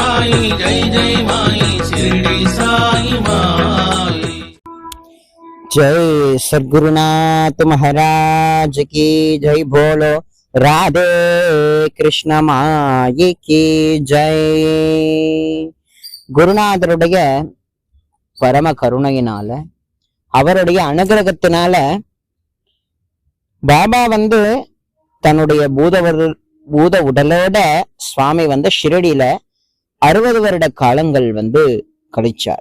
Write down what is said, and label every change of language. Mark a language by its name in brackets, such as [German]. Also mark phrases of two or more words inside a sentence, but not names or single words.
[Hindi] माई जय जय माई शिरडी साई माई। जय सद्गुरुनाथ महाराज की जय। बोलो राधे कृष्ण माई की जय। [Tamil] குருநாதருடைய பரம கருணையினால அவருடைய அனுகிரகத்தினால பாபா தன்னுடைய பூத உடலோட சுவாமி ஷிரடியில 60 வருட காலங்கள் கழிச்சார்.